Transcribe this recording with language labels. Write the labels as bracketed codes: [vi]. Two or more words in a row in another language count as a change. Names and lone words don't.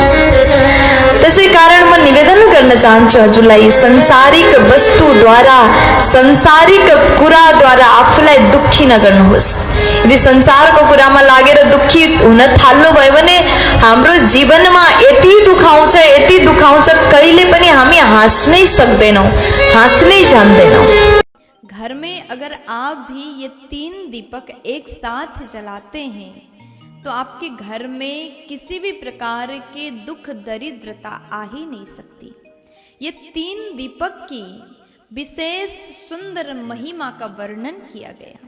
[ne] त्यसै कारण म निवेदन गर्न चाहन्छु हजुरलाई, संसारिक वस्तुद्वारा, संसारिक कुराद्वारा आफूलाई दुखी नगर्नुहोस्। यदि संसारको कुरामा लागेर दुखी हुन थाल्नुभयो भने हाम्रो जीवनमा यति दुख आउँछ, कहिले पनि हामी हाँस्नै सक्दैनौँ, हाँस्नै जान्दैनौँ। [hi] घर में अगर आप भी ये 3 दीपक एक साथ जलाते हैं तो आपके घर में किसी भी प्रकार के दुख दरिद्रता आ ही नहीं सकती। ये 3 दीपक की विशेष सुंदर महिमा का वर्णन किया गया।